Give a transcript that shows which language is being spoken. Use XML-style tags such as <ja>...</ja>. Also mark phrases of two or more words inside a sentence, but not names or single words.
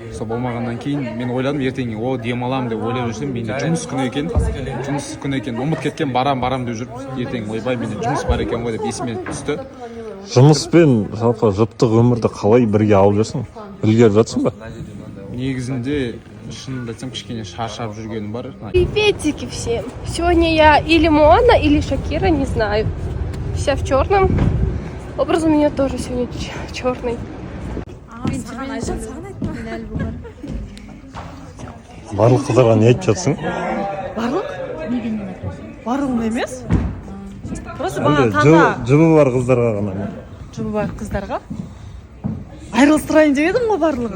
<kk>Сол болмағаннан кейін мен ойладым ертең демаламын деп ойлап жүрсем, менде жұмыс күні екен. Ұмыт кеткен, барам деп жүріп, ертең ойбай менде жұмыс бар екен ғой деп есіме түсті. жұмыс пен жалпы жұптық өмірді қалай бірге алып жүрсің? Үлгеріп жатсың ба? Негізінде шынымды айтсам кішкене шаршап жүргенім бар.</kk> <ru>Приветики всем. Сегодня я или Моана, или Шакира, не знаю. Вся в черном. Образ у меня тоже сегодня черный.</ru> <kk>Барлық қыздарға не айтып жатсың? Барлығын емес. Просто маған таңда Жұбы бар қыздарға ғана ма? жұбы бар қыздарға айырылыстырайын деп едім ғой барлығын.</kk>